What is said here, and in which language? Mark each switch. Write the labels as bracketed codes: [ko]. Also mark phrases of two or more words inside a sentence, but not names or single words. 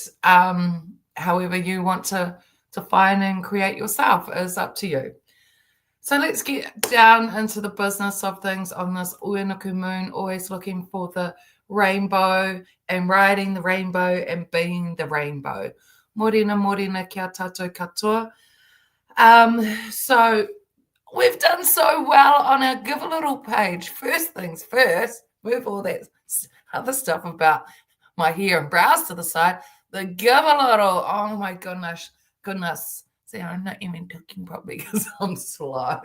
[en] However you want to find and create yourself is up to you. So let's get down into the business of things on this Uenuku moon, always looking for the rainbow and riding the rainbow and being the rainbow. [mi] Morena, morena, kia tātou katoa. [en] So we've done so well on our Give a Little page. First things first, move all that other stuff about my hair and brows to the side. The Give a Little, oh my goodness. See, I'm not even talking properly because I'm slow.